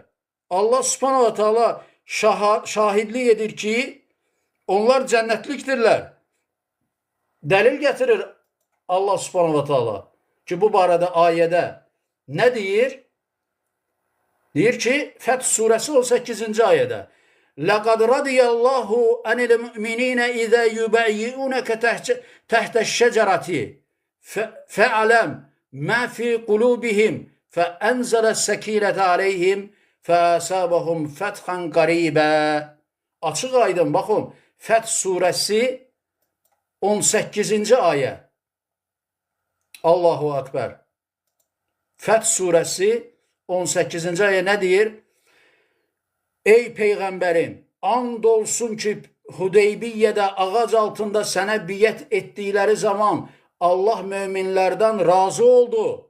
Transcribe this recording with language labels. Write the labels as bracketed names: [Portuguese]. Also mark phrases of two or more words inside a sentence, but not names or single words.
[Arabic] الله سبحانه وتعالى [Azerbaijani] şahidlik edir ki onlar cennetliktirler. Delil getirir [Arabic] الله سبحانه وتعالى [Azerbaijani] ki bu barədə ayədə nə deyir? Deyir ki Fəth surəsi 18-ci ayədə [Arabic] لَقَدْ رَضِيَ اللّٰهُ عَنِ الْمُؤْمِنِينَ إِذَا يُبَيِّئُونَكَ تَحْتَ الشَّجَرَةِ فَاعْلَمْ مَا فِي قُلُوبِهِمْ فَأَنْزَلَ السَّكِينَةَ عَلَيْهِمْ فَأَصَابَهُمْ فَتْحًا قَرِيبًا. [Azerbaijani] Açıq aydın baxın. Fəth surəsi 18-ci ayə. [Arabic] Allahu Ekber. [Azerbaijani] Fəth surəsi 18-ci ayə nə deyir? Ey Peyğəmbərim, and olsun ki Hudeybiyyədə ağac altında sənə biyyət etdikləri zaman Allah möminlərdən razı oldu.